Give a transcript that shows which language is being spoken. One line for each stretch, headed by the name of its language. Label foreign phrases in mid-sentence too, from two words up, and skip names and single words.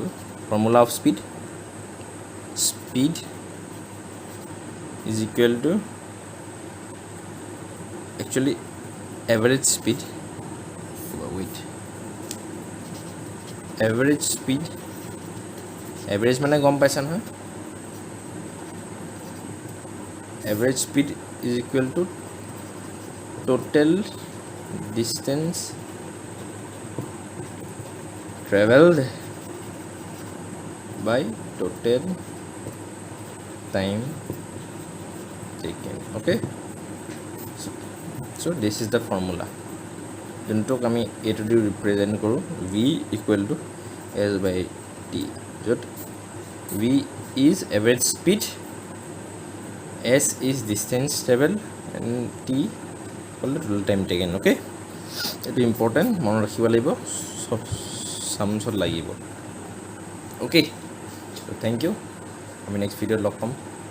English: formula of speed is equal to actually average speed average speed.
Assamese: এভাৰেজ মানে গম পাইছা নহয়,
English: average speed is equal to total distance traveled by total time taken. Okay, so this is the formula
Assamese: যোনটোক আমি এইটো দি ৰিপ্ৰেজেণ্ট কৰোঁ
English: v equal to s by t, য'ত v is average speed, S is distance travel and T হ'ল total time taken.
Assamese: অ'কে, এইটো ইম্পৰ্টেণ্ট, মনত ৰাখিব লাগিব, চব চামছত লাগিব. অ'কে,
English: thank you.
Assamese: আমি
English: next video
Assamese: লগ পাম.